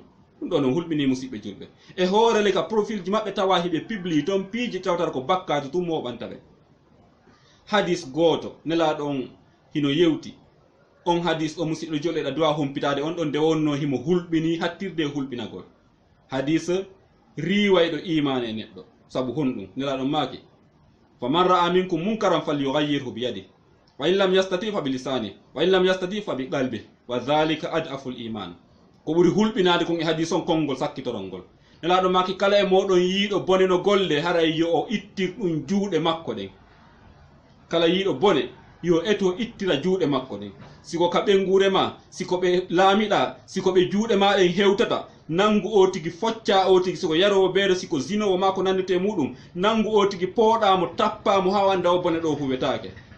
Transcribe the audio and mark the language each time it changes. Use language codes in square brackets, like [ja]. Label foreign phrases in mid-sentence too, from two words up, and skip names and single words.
[ff] ɗum ɗo no hulɓini musidɓe julɓe, e hoorele ka profil ji maɓɓe tawa hiɓe publie toon piiji tawatara ko bakkatu tum moɓanta ɓe. hadis goto nelaɗo on hino yewti, on hadis o musidɗo julɓe ɗa duwa humpitade on ɗon, nde wonno himo hulɓini hattirde e hulɓinagol. hadis riwayɗo imane e neɗɗo, sabu honɗum nelaɗon maaki [ar] فمن رأى منكم منكرا فليغيره بيده وإن لم يستطع فبلسانه وإن لم يستطع فبقلبه وذلك أضعف الإيمان. [ff] ko ɓuri hulɓinade kon e hadison konngol sakkitorol nelaɗo maki kala e moɗon yiiɗo bone no golle haray yo o ittir ɗum juuɗe makko ɗen kala yiiɗo bone yo eto ittira juuɗe makko ɗen siko ka ɓengure ma siko ɓe laamiɗa siko ɓe juuɗe maɗen hewtata nangu o tigi focca o tigi siko yarowo beeɗo siko zinowo ma ko nandite muɗum nangu o tigi pooɗamo tappamo ha wanda o bone ɗo huwetake